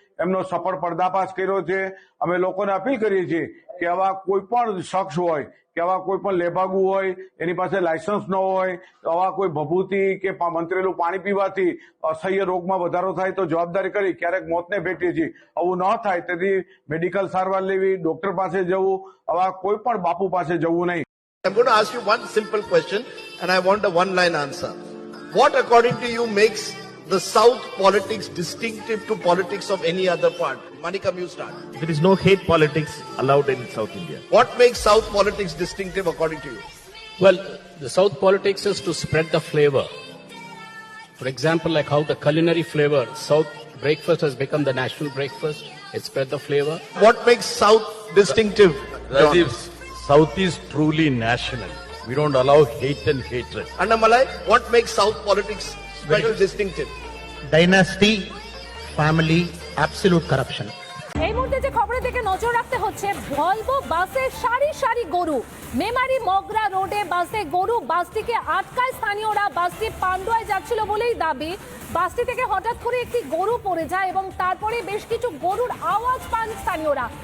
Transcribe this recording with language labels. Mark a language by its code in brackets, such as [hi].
[gu] એમનો સફળ પર્દાફાશ કર્યો છે. અમે લોકોને અપીલ કરીએ છીએ કે આવા કોઈ પણ શખ્સ હોય કે આવા કોઈ પણ લેભાગુ હોય, એની પાસે લાયસન્સ ન હોય, આવા કોઈ ભભૂતિ કે મંત્રેલું પાણી પીવાથી અસહ્ય રોગમાં વધારો થાય તો જવાબદારી કરી ક્યારેક મોતને ભેટીએ છીએ. આવું ન થાય તેથી મેડિકલ સારવાર લેવી, ડોક્ટર પાસે જવું, આવા કોઈ પણ બાપુ પાસે જવું નહીં. [en] I'm going to ask you one simple question and I want a one-line answer. What according to you makes the South politics distinctive to politics of any other part? Manikam, you start. There is no hate politics allowed in South India. What makes South politics distinctive according to you? Well, the South politics is to spread the flavor. For example, like how the culinary flavor, South breakfast has become the national breakfast. It spread the flavor. What makes South distinctive? Rajiv, South is truly national. We don't allow hate and hatred. Annamalai, what makes South politics special, distinctive? Dynasty, family, absolute corruption. [bn] এই মুহূর্তে যে খবরের দিকে নজর রাখতে হচ্ছে, Volvo বাসে সারি সারি গরু, মেমারি মগরা রোডে বাসে গরু, বাসটিকে আটকায় স্থানীয়রা। বাসটি পান্ডুয়ায় যাচ্ছিল বলেই দাবি। বাসটি থেকে হঠাৎ করে একটি গরু পড়ে যায় এবং তারপরে বেশ কিছু গরুর আওয়াজ পান স্থানীয়রা।